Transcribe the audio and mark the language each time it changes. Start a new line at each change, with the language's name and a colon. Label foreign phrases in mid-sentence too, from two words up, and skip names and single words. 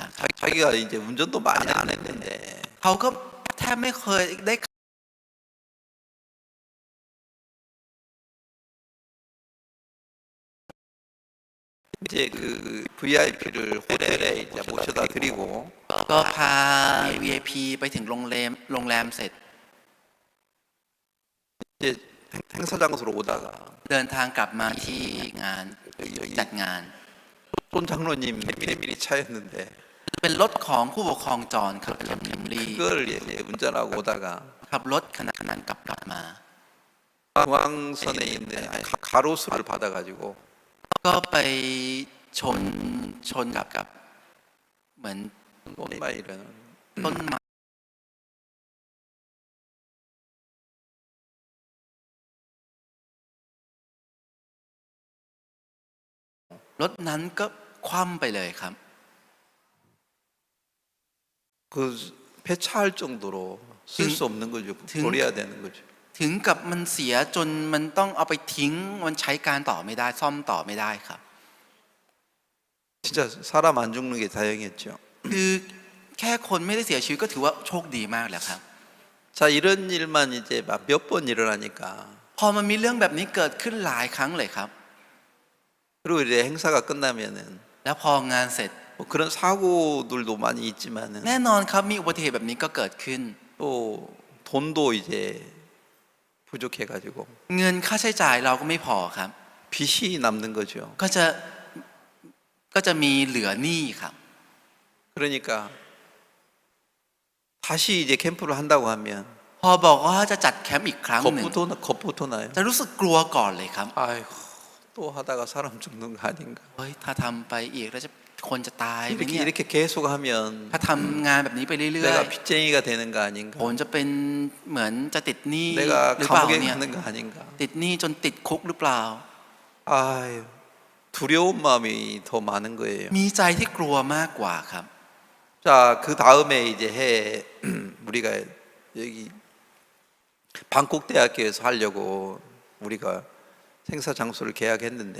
Korean: 자기가 이제 운전도 많이 안 했는데
Thai: เขาก็แทบไม่เคยได้
Korean: 이제 그 VIP를 호텔에 이제 모셔다 드리고
Thai: ก็พา VIP ไปถึงโรงแรมเสร็จ
Korean: 이제 행사장소로 오다가
Thai: เดินทางกลับมาที่งานจัดงาน
Korean: 손 장로님 패밀리 차였는데
Thai: เป็นรถของผู้ปกครองจรครับรถแคมรี่
Korean: 그걸 이제 운전하고 오다가
Thai: ขับรถขณะนั้นกลับมา
Korean: 중앙선에 있는 가로수를 받아가지고
Thai: ก็ไปชนกับเหมือน
Korean: 꽃마이를
Thai: ต้นไม้รถนั้นก็คว่ำไปเลยครับ
Korean: 그 폐차할 정도로 쓸 수 없는 거죠. 버려야 되는 거죠.
Thai: ถึงกับมันเสียจนมันต้องเอาไปทิ้งมันใช้การต่อไม่ได้ซ่อมต่อไม่ได้ครับ
Korean: 진짜 사람 안 죽는 게 다행이었죠.
Thai: คือแค่คนไม่ได้เสียชีวิตก็ถือว่าโชคดีมากแล้วครับ
Korean: 자 이런 일만 이제 막 몇 번 일어나니까
Thai: พอมันมีเรื่องแบบนี้เกิดขึ้นหลายครั้งเลยครับ
Korean: 그리고 이제 행사가 끝나면은
Thai: แล้วพองานเสร็จ
Korean: 뭐 그런 사고들도 많이 있지만은
Thai: แน่นอนครับมีอุบัติเหตุแบบนี้ก็เกิดขึ้น
Korean: 또 돈도 이제 부족해가지고
Thai: เงินค่าใช้จ่ายเราก็ไม่พอครับ
Korean: 빚이 남는 거죠.
Thai: ก็จะมีเหลือหนี้ครับ
Korean: 그러니까 다시 이제 캠프를 한다고 하면
Thai: พอบอกว่าจะจัดแคมป์อีกครั้งหนึ่ง
Korean: 겁부터 나요.
Thai: จะรู้สึกกลัวก่อนเลยครับ
Korean: 아이고 또 하다가 사람 죽는 거 아닌가.
Thai: เฮ้ยถ้าทำไปอีกแล้วคนจะตายไหมเนี่ย
Korean: 이렇게 계속 하면
Thai: ถ้าทำงานแบบนี้ไปเรื่อย
Korean: 내가 빚쟁이가 되는 거 아닌가.
Thai: ๆผมจะเป็นเหมือนจะติดหนี้
Korean: 내가
Thai: หรือเปล่า
Korean: 감옥에
Thai: เนี่ย
Korean: 가는 거 아닌가.
Thai: ติดหนี้จนติดคุกหรือเปล่า
Korean: 아유 두려운 마음이 더 많은 거예요.
Thai: มีใจที่กลัวมากกว่าครับ
Korean: 자 그 다음에 이제 해 우리가 여기 방콕 대학교에서 하려고 우리가 행사 장소를 계약했는데